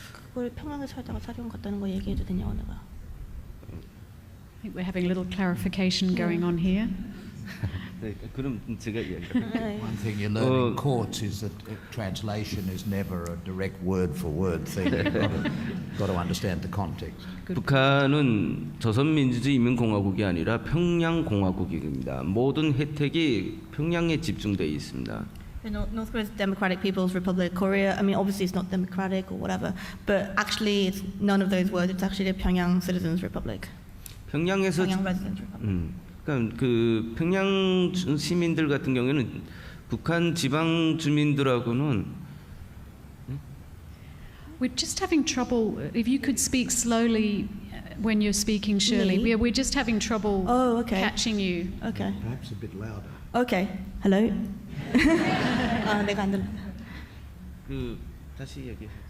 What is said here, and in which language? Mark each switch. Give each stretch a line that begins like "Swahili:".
Korean: 그걸 평양에서 살다가 사령 갔다는 거 얘기해도 되냐고 내가.
English: I think we're having a little clarification going on here.
Korean: 네, 그럼 제가 이야기할게요.
English: One thing you learn in courts is that translation is never a direct word-for-word thing. You've got to understand the context.
Korean: 북한은 조선민주주의 인민공화국이 아니라 평양공화국입니다. 모든 혜택이 평양에 집중되어 있습니다.
English: North Korea's Democratic People's Republic of Korea. I mean, obviously it's not democratic or whatever, but actually it's none of those words. It's actually the Pyongyang Citizens Republic. Pyongyang Residents Republic.
Korean: 그러니까 그 평양 시민들 같은 경우에는 북한 지방 주민들하고는
English: We're just having trouble. If you could speak slowly when you're speaking, Shirley. Me? We're just having trouble catching you. Okay. Perhaps a bit louder. Okay. Hello.
Korean: 내가 안 들려. 다시 얘기해.